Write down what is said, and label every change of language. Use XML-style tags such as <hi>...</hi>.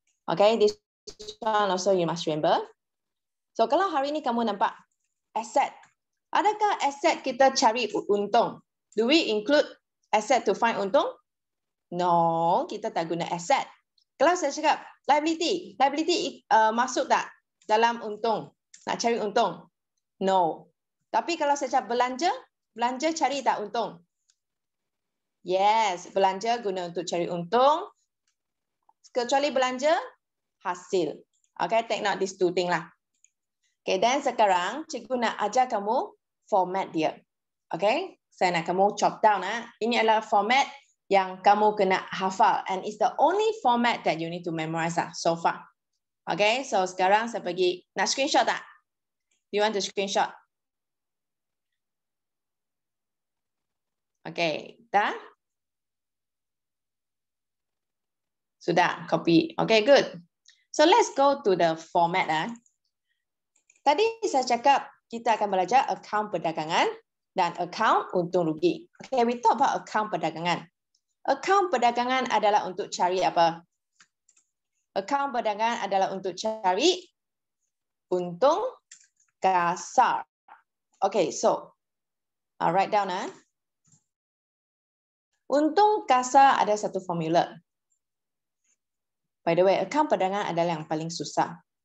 <ms>Okay,</ms> <en>this one also you must remember.</en> <ms>So, kalau hari ini kamu nampak aset, adakah aset kita cari untung?</ms> <en>Do we include asset to find untung?</en> <ms>No, kita tak guna asset. Kalau saya cakap liability masuk tak dalam untung? Nak cari untung? No. Tapi kalau saya cakap belanja cari tak untung? Yes, belanja guna untuk cari untung. Kecuali belanja hasil. Okay,</ms> <en>take note these 2 things</en> <ms>lah. Okay, dan sekarang cikgu nak ajar kamu format dia. Okay, saya nak kamu</ms> <en>chop down.</en> <ms>Ini adalah format yang kamu kena hafal.</ms> <en>And it's the only format that you need to memorize so far. Okay, so</en> <ms>sekarang saya pergi. Nak screenshot tak?</ms> <en>Do you want to screenshot?</en> <ms>Okay, dah?</ms> <en>Sudah, copy. Okay, good. So let's go to the format.</en> <ms>Tadi saya cakap kita akan belajar akaun perdagangan dan akaun untung rugi.</ms> <en>Okay, we talk about akaun perdagangan.</en> <ms>Akaun perdagangan adalah untuk cari apa? Akaun perdagangan adalah untuk cari untung kasar.</ms> <en>Okay, so I'll write down.</en> <ms>Untung kasar ada satu formula.</ms> <en>By the way,</en> <ms>akaun perdagangan adalah yang paling susah.</ms>